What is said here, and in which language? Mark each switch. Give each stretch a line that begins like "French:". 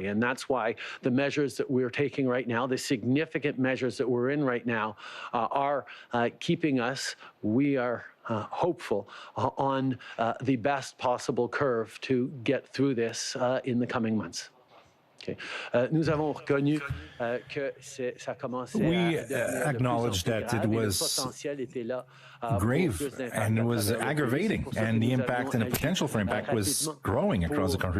English: And that's why the measures that we're taking right now, the significant measures that we're in right now, are keeping us, we are hopeful, on the best possible curve to get through this in the coming months. Okay.
French: Nous avons reconnu que ça commençait
English: we acknowledged that it was grave and it was aggravating, and the impact and the potential for impact was growing across the country.